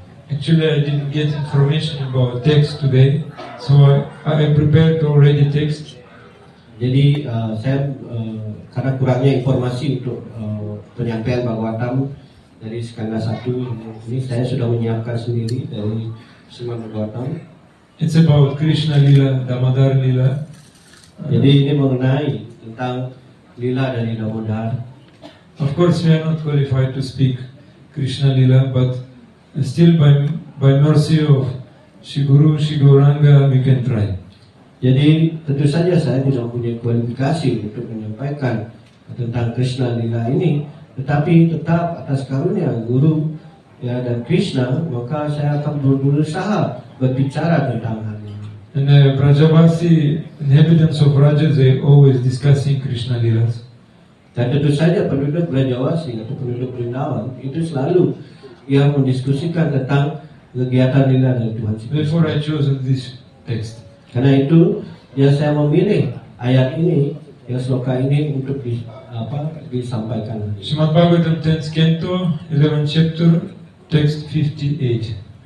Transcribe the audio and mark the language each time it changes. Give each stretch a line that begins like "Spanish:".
English: Actually, I didn't get information about text today, so I prepared already text.
Indonesian: Jadi saya karena kurangnya informasi untuk penyampaian Bhagavatam dari skala 1 ini, saya sudah menyiapkan sendiri dari Srimad Bhagavatam.
English: It's about Krishna Lila, Damodar Lila.
Indonesian: Jadi ini mengenai tentang lila dari Damodar.
English: Of course, we are not qualified to speak Krishna Lila, but still by mercy of Shri Guru, Shri Gauranga, we can try.
Indonesian: Jadi tentu saja saya tidak punya kualifikasi untuk menyampaikan tentang Krishna Lila ini, tetapi tetap atas karunia Guru ya dan Krishna, maka saya akan berusaha berbicara tentang hal ini.
English: And Brajavasi, inhabitants of Raja, they always discussing Krishna Lilas.
Indonesian: Dan tentu saja penduduk Brajawasi atau penduduk Vrindavan itu selalu yang mendiskusikan tentang kegiatan lila dari Tuhan.
English: Therefore, I chose this text.
Indonesian: Karena itu, ya saya memilih ayat ini, ya sloka ini untuk disampaikan.
English: Srimad Bhagavatam 10th Canto, 11th chapter, text 58.